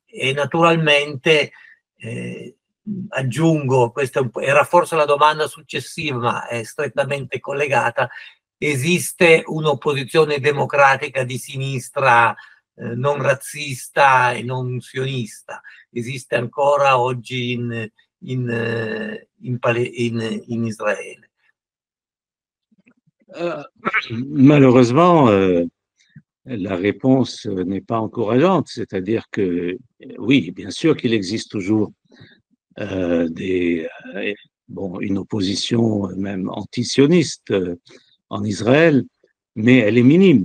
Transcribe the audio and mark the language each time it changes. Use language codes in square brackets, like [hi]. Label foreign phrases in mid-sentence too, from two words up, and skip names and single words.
[it] E naturalmente aggiungo, questa era forse la domanda successiva, ma è strettamente collegata, esiste un'opposizione democratica di sinistra non razzista e non sionista? Esiste ancora oggi in Israele? [fr] Malheureusement, la réponse n'est pas encourageante, c'est-à-dire que oui, bien sûr qu'il existe toujours une opposition même anti-sioniste en Israël, mais elle est minime.